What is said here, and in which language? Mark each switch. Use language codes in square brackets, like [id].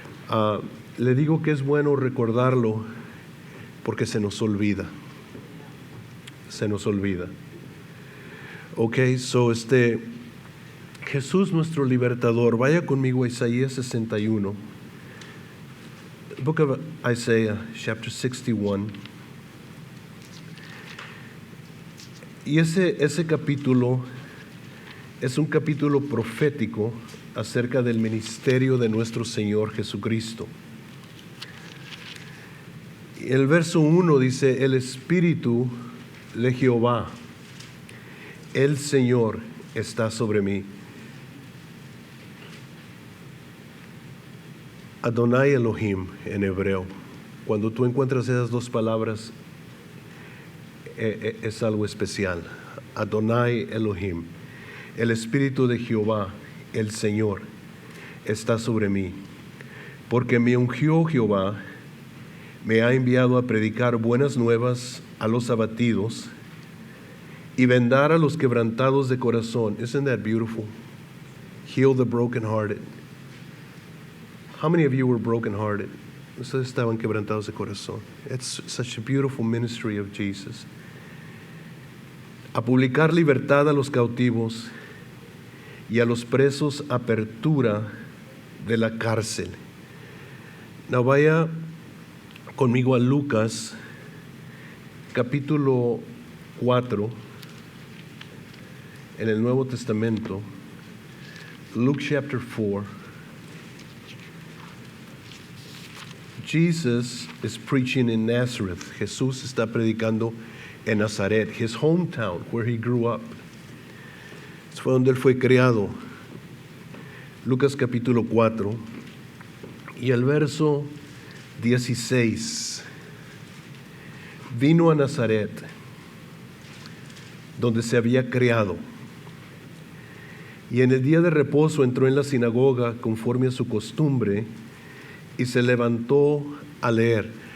[es] Le digo que es bueno recordarlo porque se nos olvida. Se nos olvida. Okay, so Jesús nuestro libertador. Vaya conmigo a Isaías 61. [en] The book of Isaiah, chapter 61. [es] Y ese capítulo es un capítulo profético acerca del ministerio de nuestro Señor Jesucristo. El verso 1 dice, el Espíritu de Jehová, el Señor, está sobre mí. Adonai Elohim en hebreo. Cuando tú encuentras esas dos palabras, es algo especial. Adonai Elohim. El Espíritu de Jehová, el Señor, está sobre mí. Porque me ungió Jehová, me ha enviado a predicar buenas nuevas a los abatidos y vendar a los quebrantados de corazón. [en] Isn't that beautiful? Heal the brokenhearted. How many of you were brokenhearted? [es] Ustedes estaban quebrantados de corazón. [en] It's such a beautiful ministry of Jesus. [es] A publicar libertad a los cautivos y a los presos apertura de la cárcel. Now vaya conmigo a Lucas, capítulo 4, en el Nuevo Testamento. [en] Luke chapter 4. Jesus is preaching in Nazareth. [es] Jesús está predicando en Nazaret, [en] his hometown, where he grew up. [es] Fue donde él fue criado. Lucas capítulo 4 y el verso 16. Vino a Nazaret, donde se había criado, y en el día de reposo entró en la sinagoga conforme a su costumbre y se levantó a leer.